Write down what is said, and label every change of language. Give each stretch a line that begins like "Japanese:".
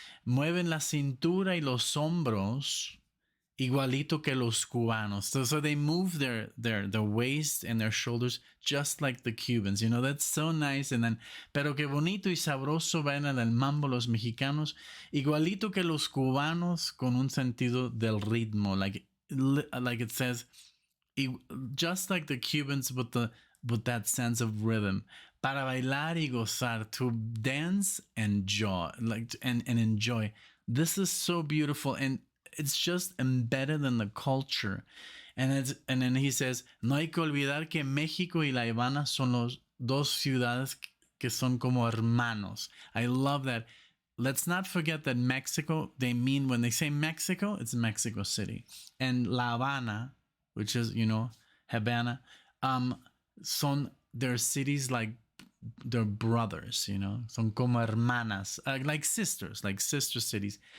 Spanish: Mueven la cintura y los hombros igualito que los cubanos.
English: So they move their waist and their shoulders just like the Cubans. That's so nice.
Spanish: And then, pero qué bonito y sabroso bailan el mambo los mexicanos, igualito que los cubanos, con un sentido del ritmo.
English: Like it says, just like the Cubans with that sense of rhythm. Para bailar y gozar, to dance and and enjoy. This is so beautiful, and it's just embedded in the culture.
Spanish: And then he says, no hay que olvidar que México y La Habana son los dos ciudades que son como hermanos.
English: I love that. Let's not forget that Mexico, they mean, when they say Mexico, it's Mexico City. And La Habana, which is, Habana, son their cities like they're brothers, son como hermanas, like sister cities.